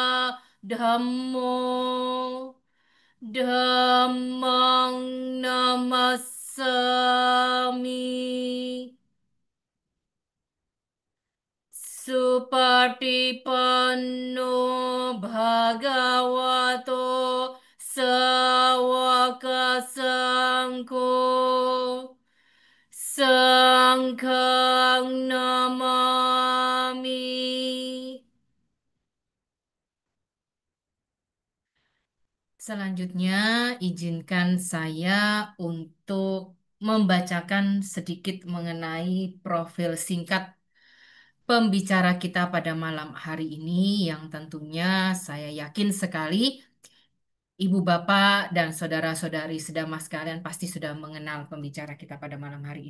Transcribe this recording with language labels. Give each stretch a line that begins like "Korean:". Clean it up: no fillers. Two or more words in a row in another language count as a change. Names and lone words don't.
Pali: Dhammo Dhammang Namassami Supatipanno Bhagavato Sawaka Sangko Sangkhang Namami.
Indonesian: Selanjutnya, izinkan saya untuk membacakan sedikit mengenai profil singkat pembicara kita pada malam hari ini, yang tentunya saya yakin sekali Ibu Bapak dan saudara-saudari sedama sekalian pasti sudah mengenal pembicara kita pada malam hari ini.